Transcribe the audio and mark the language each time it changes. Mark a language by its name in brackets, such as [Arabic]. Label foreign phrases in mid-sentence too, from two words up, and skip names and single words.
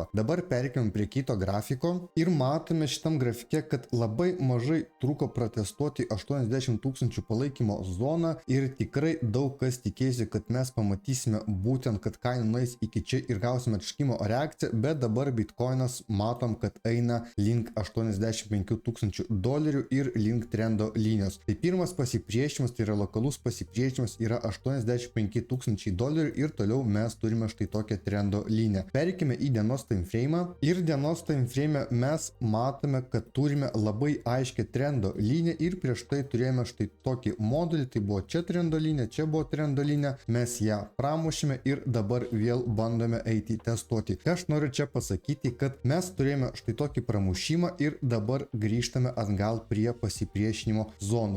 [Lithuanian] Dabar perkime prie kito grafiko ir matome šitam grafike, kad labai mažai truko protestuoti 80 000 palaikymo zoną ir tikrai daug kas tikėsi, kad mes pamatysime būtent, kad kaina nueis iki čia ir gausime atšokimo reakciją, bet dabar Bitcoinas matom, kad eina link $85 000 ir link trendo linijos. Tai pirmas pasipriešinimas, tai yra lokalus pasipriešinimas, yra $85 000 ir toliau mes turime štai tokią trendo liniją. Perikime į dienos [English] time frame [Lithuanian] ir dienos [English] time frame [Lithuanian] mes matome, kad turime labai aiškę trendo liniją ir prieš tai turėjome štai tokį modulį, tai buvo čia trendo linija, čia buvo trendo linija, mes ją pramušime ir dabar vėl bandome eiti testuoti. Aš noriu čia pasakyti, kad mes turėjome štai tokį pramušimą ir dabar grįžtame atgal prie pasipriešinimo zonų.